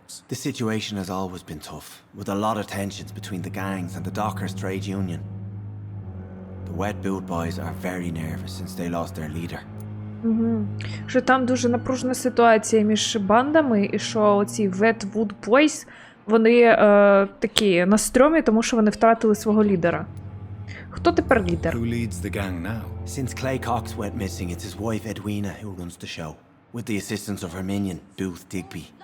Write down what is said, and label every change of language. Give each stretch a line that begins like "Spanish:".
English: The situation has always been tough, with a lot of tensions between the gangs and the dockers' trade union. The wet boot boys are very nervous since they lost their leader. Угу.
Ukrainian: Що там дуже напружена ситуація між бандами, і що оці Wetwood Boys, вони такі на стрьомі, тому що вони втратили свого лідера. Хто тепер лідер?
English: Who leads the gang now? Since Clay Cox went missing, it's his wife Edwina who runs the show, with the assistance of her minion, Booth Digby.